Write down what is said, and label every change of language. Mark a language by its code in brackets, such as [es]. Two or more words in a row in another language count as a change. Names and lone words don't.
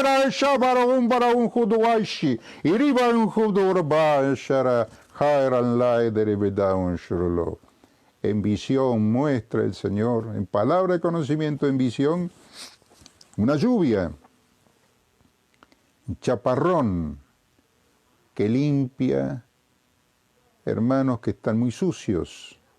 [es] Shabarun Barun Huduaishi, Iriban Hudurba, Shara, Jairan Lai de Ribedaun Shurulo. En visión muestra el Señor, en palabra de conocimiento, en visión, una lluvia, un chaparrón que limpia hermanos que están muy sucios.